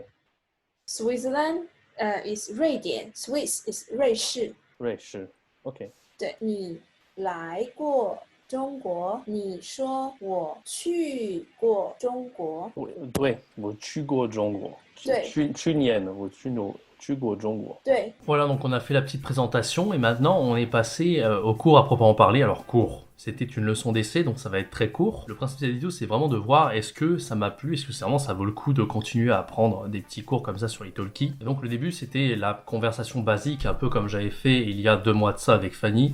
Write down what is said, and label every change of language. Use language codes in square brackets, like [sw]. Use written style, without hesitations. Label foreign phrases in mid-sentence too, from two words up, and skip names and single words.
[en] Switzerland is 瑞典 ，Swiss is 瑞士。 [zh] 瑞士 ，OK。对，你来过中国？你说我去过中国？对，我去过中国。对，去年我去过中国。对。 [fr] Voilà, donc on a fait la petite présentation et maintenant on est passé au cours à proprement parler. Alors cours. C'était une leçon d'essai, donc ça va être très court. Le principe de la vidéo, c'est vraiment de voir est-ce que ça m'a plu, est-ce que vraiment ça vaut le coup de continuer à apprendre des petits cours comme ça sur Italki. Et donc le début, c'était la conversation basique, un peu comme j'avais fait il y a 2 mois de ça avec Fanny.